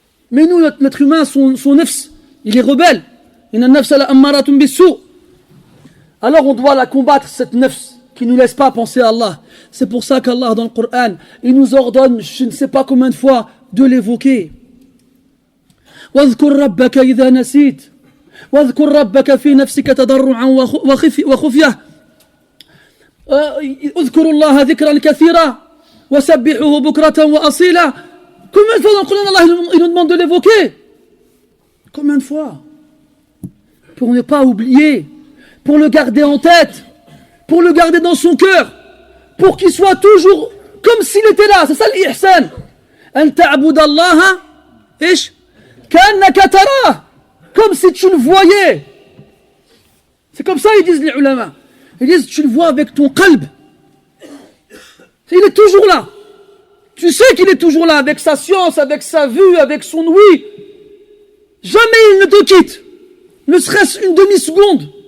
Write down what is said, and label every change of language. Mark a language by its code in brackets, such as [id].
[fr] Mais nous, notre humain, son nafs, il est rebelle. [ar] Inna nafsa la ammaratun bis-sou'. [fr] Alors on doit la combattre, cette nafs, qui ne nous laisse pas penser à Allah. C'est pour ça qu'Allah, dans le Coran, il nous ordonne, je ne sais pas combien de fois, de l'évoquer. [ar] واذكر ربك إذا نسيت واذكر ربك في نفسك تضرعا وخفية اذكروا الله ذكرا كثيرا وسبحوه بكرة وأصيلا. [fr] Combien de fois dans le Coran Allah il nous demande de l'évoquer? Combien de fois? Pour ne pas oublier, pour le garder en tête, pour le garder dans son cœur, pour qu'il soit toujours comme s'il était là. C'est ça l'ihsan. [ar] أن تعبد الله إيش كأنك تراه, [fr] comme si tu le voyais. C'est comme ça ils disent les ulama. Ils disent tu le vois avec ton qalb. Il est toujours là. Tu sais qu'il est toujours là, avec sa science, avec sa vue, avec son ouïe. Jamais il ne te quitte. Ne serait-ce une demi-seconde.